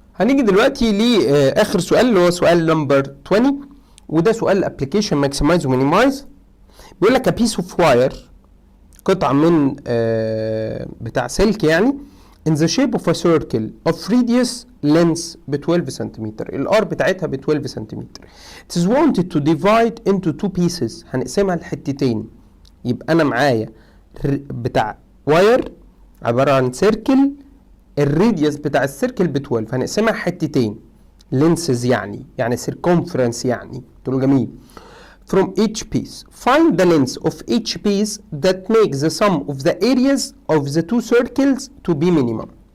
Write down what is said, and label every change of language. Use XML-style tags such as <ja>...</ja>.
<ar>هنيجي دلوقتي لاخر سؤال اللي هو سؤال نمبر 20، وده سؤال الابلكيشن ماكسمايز ومينيمايز. بيقول لك</ar> <en>a piece of wire،</en> <ar>قطعه من بتاع سلك يعني،</ar> <en>in the shape of a circle of radius length</en> <ar>ب 12 سنتيمتر، الار بتاعتها ب 12 سنتيمتر.</ar> <en>It is wanted to divide into two pieces،</en> <ar>هنقسمها لحتتين. يبقى انا معايا بتاع واير عباره عن سيركل، الراديوس بتاع السيركل ب 12، هنقسمها حتتين. لينسز يعني circumference يعني. قلت له جميل.</ar> <en>From each piece find the length of each piece that makes the sum of the areas of the two circles to be minimum.</en>